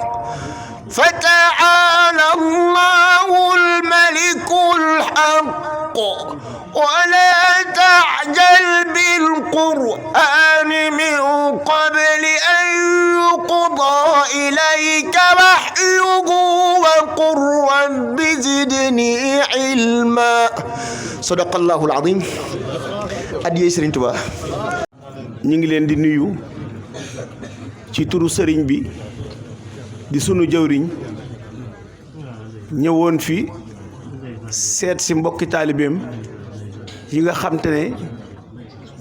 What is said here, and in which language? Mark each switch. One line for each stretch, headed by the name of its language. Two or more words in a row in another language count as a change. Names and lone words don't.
Arabic: فتعالى الله الملك الحق ولا تعجل بالقرآن من قبل أن يقضى إليك وحيه وقل رب زدني علما. صدق الله العظيم.
Wolof: adiyee Serigne Touba ñu ngi leen di nuyu ci turu Serigne bi di sunu jawriñ ñëwoon fi seet si mbokki taalibeem yi nga xam te ne